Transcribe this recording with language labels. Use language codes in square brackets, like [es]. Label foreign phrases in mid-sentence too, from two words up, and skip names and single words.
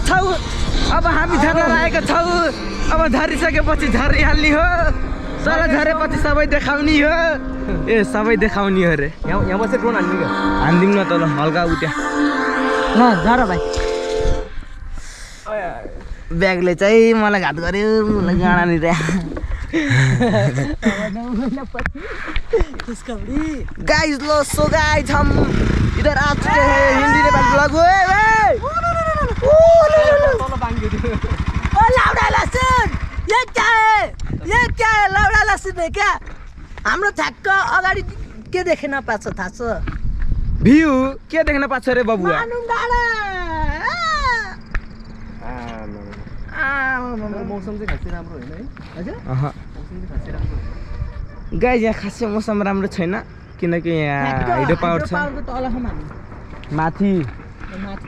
[ne] छौँ अब हामी झर्न लागेका छौँ अब झरिसकेपछि झरिहाल्ने हो सर झरेपछि सबै देखाउने हो ए सबै देखाउने हो रे यहाँ बसेर ड्रोन हान्दिउँ हान्दिउँ न त ल हल्का उता ल झर भाइ ब्यागले चाहिँ मलाई घात गर्यो गाडा नि [hi] गाइस लो सो गाइस हम इधर आ चुके हैं हिंदी नेपाली ब्लॉग ओ लाउडा लसुन ये क्या है लाउडा लसुन है क्या [ne] हाम्रो ठ्याक्क अगाडि के देख्न पाछ थाहा छ भ्यू के देख्न पाछ रे बबुआ मानुङ डाँडा मौसम चाहिँ खासै राम्रो होइन है हजुर मौसम चाहिँ खासै राम्रो होइन गाइस यहाँ खासै मौसम राम्रो छैन किनकि यहाँ हाइड्रो पावर छ पावरको तलसम्म हामी माथि माथि